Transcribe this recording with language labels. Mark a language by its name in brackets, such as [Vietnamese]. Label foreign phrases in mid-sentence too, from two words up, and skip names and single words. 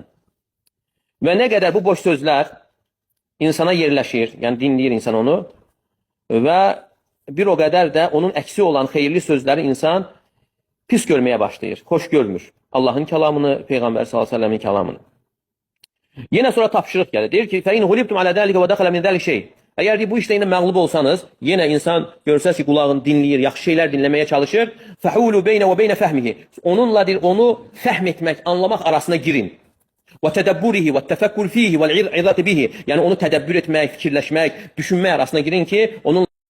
[Azerbaijani] Və nə qədər bu boş sözlər insana yerləşir, yəni dinləyir insan onu və bir o qədər də onun əksi olan xeyirli sözləri insan pis görməyə başlayır, xoş görmür. Allahın kəlamını, Peyğəmbər s.ə.v-in kəlamını. Yenə sonra tapşırıq gəlir. Deyir ki, [Arabic] فَاِنْ هُلِبْتُمْ عَلَى ذَلِكَ وَدَخَلَ مِنْ ذَلِكَ şey. [Azerbaijani] Əgər bu işdə yine məğlub olsanız, yenə insan görsəz ki, qulağını dinləyir, yaxşı şeylər dinləməyə çalışır. [Arabic] فَحُولُ بَيْنَ وَبَيْنَ فَهْمِهِ. [Azerbaijani] Onunla onu fəhm etmək, anlamaq arasına girin. [Arabic] وَتَدَبُّرِهِ وَالتَّفَكُّرْ فِيهِ وَالْعِظَةِ بِهِ. [Azerbaijani] Yəni onu tədəbbür etmək, fikirləşmək, düşünmək arasına girin ki, onun